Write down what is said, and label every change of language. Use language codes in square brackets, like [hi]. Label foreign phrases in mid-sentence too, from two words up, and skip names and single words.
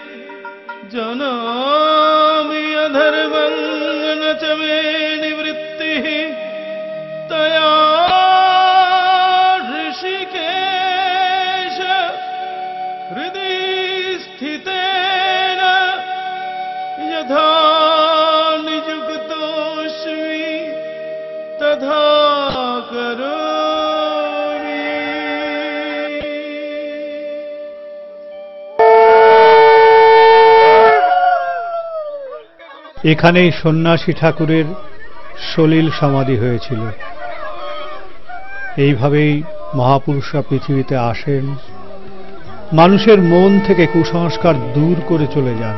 [sa] जानामि अधर्मं न च मे निवृत्तिः, तया ऋषिकेश हृदि स्थितेन यथा नियुक्तोऽस्मि तथा करोमि। [bn] এখানেই সন্ন্যাসী ঠাকুরের সলিল সমাধি হয়েছিল। এইভাবেই মহাপুরুষরা পৃথিবীতে আসেন, মানুষের মন থেকে কুসংস্কার দূর করে চলে যান।